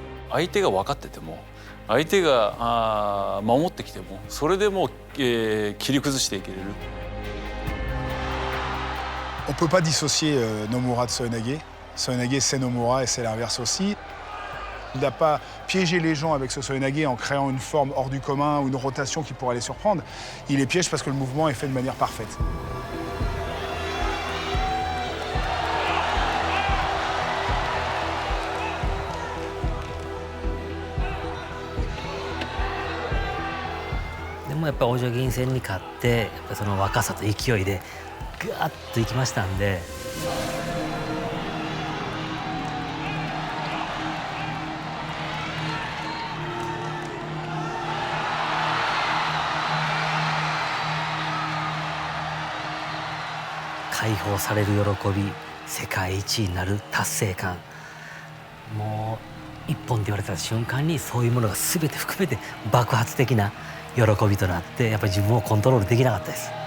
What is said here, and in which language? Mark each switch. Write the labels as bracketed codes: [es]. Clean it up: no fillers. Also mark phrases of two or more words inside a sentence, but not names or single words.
[ja] 相手が分かってても相手が守ってきてもそれでも、切り崩していけれる。 [fr] On ne peut pas dissocier Nomura de Soenage. Soenage, c'est Nomura et c'est l'inverse aussi. Il n'a pas piégé les gens avec ce Soenage en créant une forme hors du commun ou une rotation qui pourrait les surprendre. Il les piège parce que le mouvement est fait de manière parfaite. [ja] Mais やっぱり王女銀戦に勝ってやっぱその若さと勢いでガーッといきましたんで。解放される喜び、世界一になる達成感、もう一本で言われた瞬間にそういうものが全て含めて爆発的な喜びとなってやっぱり自分をコントロールできなかったです。